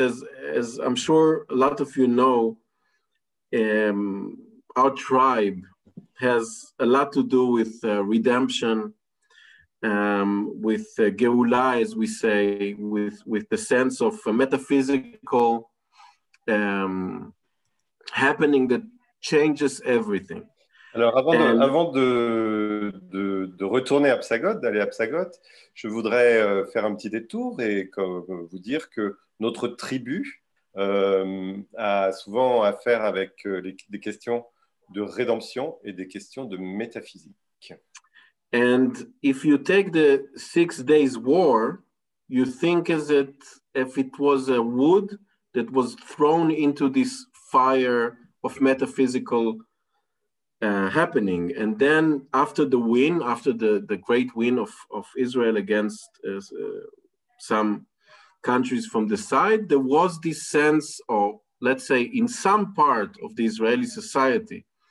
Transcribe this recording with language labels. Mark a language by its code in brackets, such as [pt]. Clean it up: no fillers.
[en] As I'm sure a lot of you know, our tribe has a lot to do with redemption, with Geulah, as we say, with the sense of a metaphysical happening that changes everything. [fr] Alors, avant de retourner à Psagot, d'aller à Psagot, je voudrais faire un petit détour et vous dire que notre tribu a souvent affaire avec des questions de rédemption et des questions de métaphysique. [en] And if you take the 6 Days War, you think as if it was a wood that was thrown into this fire of metaphysical happening. And then after the win, after the great win of Israel against some countries from the side, there was this sense of, let's say, in some part of the Israeli society,